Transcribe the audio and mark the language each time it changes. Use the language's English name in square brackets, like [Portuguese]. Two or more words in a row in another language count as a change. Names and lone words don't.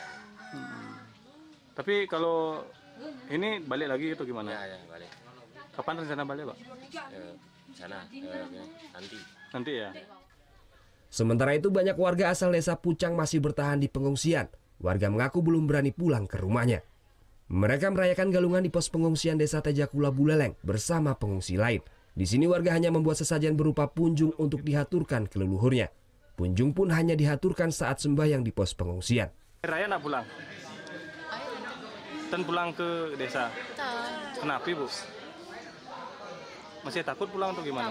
[Indonesian] Tapi kalau ini balik lagi itu gimana? Iya, balik. Kapan rencana balik, Pak? Sana, nanti. Nanti ya? Sementara itu banyak warga asal desa Pucang masih bertahan di pengungsian. Warga mengaku belum berani pulang ke rumahnya. Mereka merayakan Galungan di pos pengungsian desa Tejakula Buleleng bersama pengungsi lain. Di sini warga hanya membuat sesajen berupa punjung untuk dihaturkan ke leluhurnya. Punjung pun hanya dihaturkan saat sembahyang di pos pengungsian. Raya nak pulang? Dan pulang ke desa? Kenapa, Bu? Masih takut pulang atau gimana?